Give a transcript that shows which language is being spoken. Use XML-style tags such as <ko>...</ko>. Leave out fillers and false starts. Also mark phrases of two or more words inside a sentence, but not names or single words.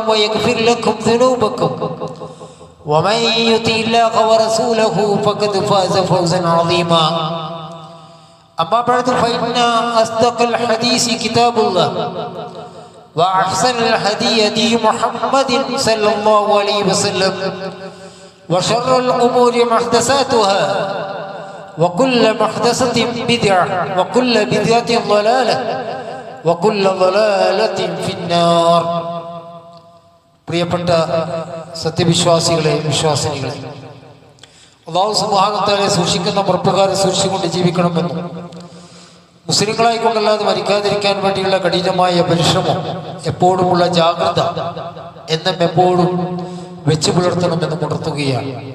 <ar>ويغفر لكم ذنوبكم ومن يطع الله ورسوله فقد فاز فوزا عظيما أما بعد فإن أصدق الحديث كتاب الله وأحسن الهدي هدي محمد صلى الله عليه وسلم وشر الأمور محدثاتها وكل محدثة بدعة وكل بدعة ضلالة وكل ضلالة في النار.</ar> <ml>പ്രിയപ്പെട്ട സത്യവിശ്വാസികളെ, വിശ്വാസിനികളെ,</ml> <ar>الله سبحانه وتعالى</ar> <ml>സൂക്ഷിക്കുന്ന പ്രകാരം സൂക്ഷിച്ചുകൊണ്ട് ജീവിക്കണമെന്നും മുസ്ലിങ്ങളായിക്കൊണ്ടല്ലാതെ മരിക്കാതിരിക്കാൻ വേണ്ടിയുള്ള കഠിനമായ പരിശ്രമം, എപ്പോഴുമുള്ള ജാഗ്രത എന്നും എപ്പോഴും വെച്ചു പുലർത്തണമെന്ന് ഉണർത്തുകയാണ്.</ml>